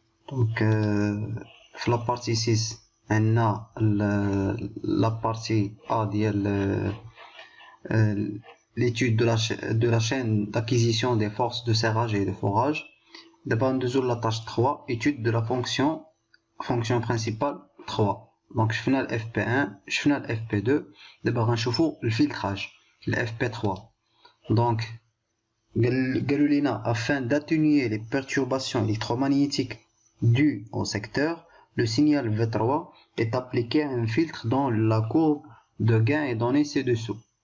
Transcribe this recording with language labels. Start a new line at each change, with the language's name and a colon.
Arabic: دونك في لابارتي 6 عندنا لابارتي ا ديال
French: l'étude de la chaîne d'acquisition des forces de serrage et de forage. D'abord
Arabic: ندوزو
French: la tâche 3, étude de la fonction principale 3.
Arabic: Donc شفنا ال FP1 شفنا ال FP2. دابا غنشوفو الفلتراج ال FP3.
French: donc
Arabic: قالوا لينا
French: afin d'atténuer les perturbations électromagnétiques dues au secteur, le signal V3 est appliqué à un filtre dont la courbe de gain est donnée ci-dessous.